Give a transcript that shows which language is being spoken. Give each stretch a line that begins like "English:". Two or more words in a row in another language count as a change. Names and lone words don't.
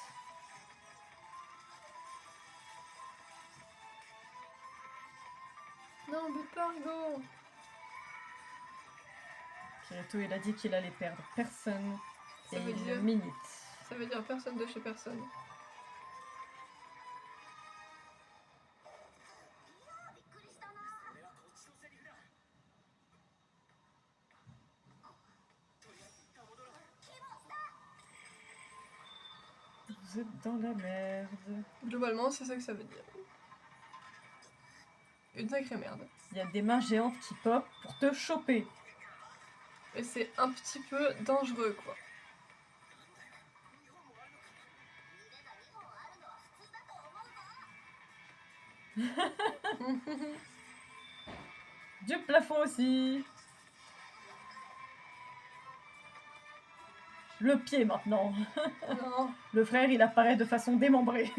French: non, but pas, Argo. Kirito il a dit qu'il allait perdre personne. Ça Et veut une dire- minute. Ça veut dire personne de chez personne.
Japanese: びっくりしたなそれはこっちのセリフだ。とりあえず一旦戻ろう。
French: Vous êtes dans la merde. Globalement, c'est ça que ça veut dire. Une sacrée merde. Il y a des mains géantes qui pop pour te choper. Mais c'est un petit peu dangereux, quoi.
Japanese: 腕が2本あるのは普通だと思うぞ
French: Du plafond aussi. Le pied maintenant. Non, Le frère il apparaît de façon démembrée.